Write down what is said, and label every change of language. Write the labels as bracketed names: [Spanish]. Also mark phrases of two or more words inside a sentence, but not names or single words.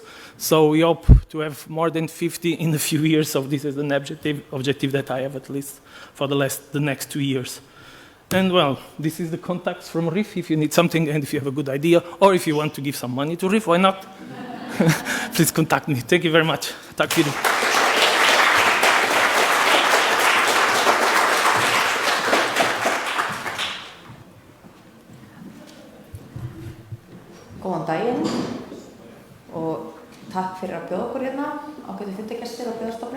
[English] So we hope to have more than 50 in a few years. So this is an objective that I have, at least for the next 2 years. And well, this is the contacts from Rifi. If you need something and if you have a good idea, or if you want to give some money to Rifi, why not? Please contact me. Thank you very much. [Swedish] Tack för det. [Icelandic] Góðan daginn og takk fyrir að bjóða okkur hérna ágætu fundargestir á Byggðastofnun.